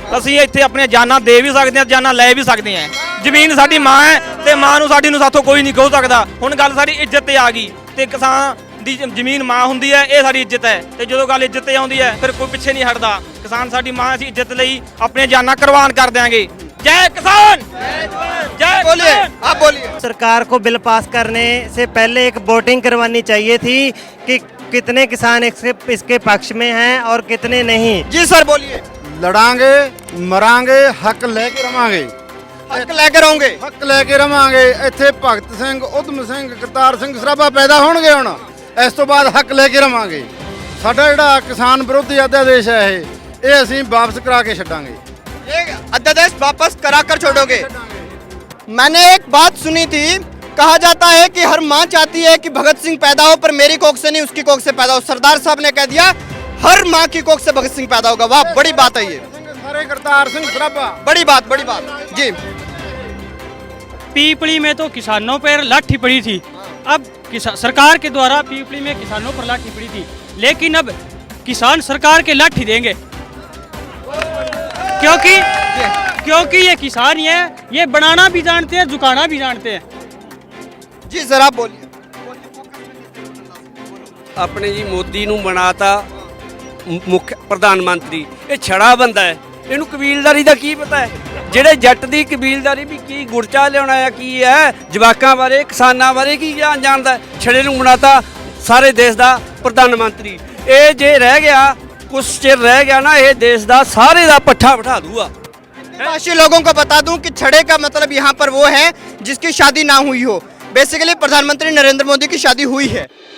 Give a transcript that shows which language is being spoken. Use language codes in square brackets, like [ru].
[pa] ਅਸੀਂ ਇੱਥੇ ਆਪਣੀਆਂ ਜਾਨਾਂ ਦੇ ਵੀ ਸਕਦੇ ਹਾਂ, ਜਾਨਾਂ ਲੈ ਵੀ ਸਕਦੇ ਹਾਂ। ਜ਼ਮੀਨ ਸਾਡੀ ਮਾਂ ਹੈ ਤੇ ਮਾਂ ਨੂੰ ਸਾਡੀ ਨੂੰ ਸਾਥੋਂ ਕੋਈ ਨਹੀਂ ਖੋਹ ਸਕਦਾ। ਹੁਣ ਗੱਲ ਸਾਡੀ ਇੱਜ਼ਤ ਤੇ ਆ ਗਈ ਤੇ ਕਿਸਾਨ ਦੀ ਜ਼ਮੀਨ ਮਾਂ ਹੁੰਦੀ ਹੈ, ਇਹ ਸਾਡੀ ਇੱਜ਼ਤ ਹੈ। ਤੇ ਜਦੋਂ ਗੱਲ ਇੱਜ਼ਤ ਤੇ ਆਉਂਦੀ ਹੈ ਫਿਰ ਕੋਈ ਪਿੱਛੇ ਨਹੀਂ ਹਟਦਾ। ਕਿਸਾਨ ਸਾਡੀ ਮਾਂ, ਅਸੀਂ ਇੱਜ਼ਤ ਲਈ ਆਪਣੀਆਂ ਜਾਨਾਂ ਕੁਰਬਾਨ ਕਰ ਦਿਆਂਗੇ। [hi] जय किसान, जय बोलिए, आप बोलिए। सरकार को बिल पास करने से पहले एक वोटिंग करवानी चाहिए थी कि कितने किसान इसके पक्ष में हैं और कितने नहीं। जी सर बोलिए। [pa] ਲੜਾਂਗੇ ਮਰਾਂਗੇ ਹੱਕ ਲੈ ਕੇ ਰਵਾਂਗੇ। [hi] हक लेकर रहोगे। [pa] ਹੱਕ ਲੈ ਕੇ ਰਵਾਂਗੇ। ਇੱਥੇ ਭਗਤ ਸਿੰਘ, ਉਦਮ ਸਿੰਘ, ਕਰਤਾਰ ਸਿੰਘ ਸਰਾਭਾ ਪੈਦਾ ਹੋਣਗੇ। ਹੁਣ ਇਸ ਤੋਂ ਬਾਅਦ ਹੱਕ ਲੈ ਕੇ ਰਵਾਂਗੇ। ਸਾਡਾ ਜਿਹੜਾ ਕਿਸਾਨ ਵਿਰੋਧੀ ਅਧਿਆਦੇਸ਼ ਹੈ ਇਹ ਅਸੀਂ ਵਾਪਸ ਕਰਾ ਕੇ ਛੱਡਾਂਗੇ। [hi] ये अध्यादेश वापस कराकर छोड़ोगे। मैंने एक बात सुनी थी, कहा जाता है कि हर माँ चाहती है कि भगत सिंह पैदा हो पर मेरी कोख से नहीं उसकी कोख से पैदा हो। सरदार साहब ने कह दिया हर माँ की कोख से भगत सिंह पैदा होगा। वाह बड़ी बात है ये। सारे करतार सिंह सराभा। बड़ी बात जी। पीपली में तो किसानों पर लाठी पड़ी थी। अब सरकार के द्वारा पीपली में किसानों पर लाठी पड़ी थी, लेकिन अब किसान सरकार के लाठी देंगे क्योंकि ये किसान ही है। ये बनाना भी जानते हैं, झुकाना भी जानते हैं। जी सर आप बोलिए। [pa] ਆਪਣੇ ਜੀ ਮੋਦੀ ਨੂੰ ਬਣਾਤਾ ਮੁੱਖ ਪ੍ਰਧਾਨ ਮੰਤਰੀ। ਇਹ ਛੜਾ ਬੰਦਾ ਹੈ, ਇਹਨੂੰ ਕਬੀਲਦਾਰੀ ਦਾ ਕੀ ਪਤਾ ਹੈ? ਜਿਹੜੇ ਜੱਟ ਦੀ ਕਬੀਲਦਾਰੀ ਵੀ ਕੀ ਗੁਰਚਾ ਲਿਆਉਣਾ ਆ ਕੀ ਹੈ, ਜਵਾਕਾਂ ਬਾਰੇ ਕਿਸਾਨਾਂ ਬਾਰੇ ਕੀ ਜਾਣਦਾ? ਛੜੇ ਨੂੰ ਬਣਾਤਾ ਸਾਰੇ ਦੇਸ਼ ਦਾ ਪ੍ਰਧਾਨ ਮੰਤਰੀ। ਇਹ ਜੇ ਰਹਿ ਗਿਆ [hi] कुछ चिर रह गया ना, ये देश का सारे का पट्ठा बिठा दूंगा। काशी लोगों को बता दूं कि छड़े का मतलब यहाँ पर वो है जिसकी शादी ना हुई हो। बेसिकली प्रधानमंत्री नरेंद्र मोदी की शादी हुई है।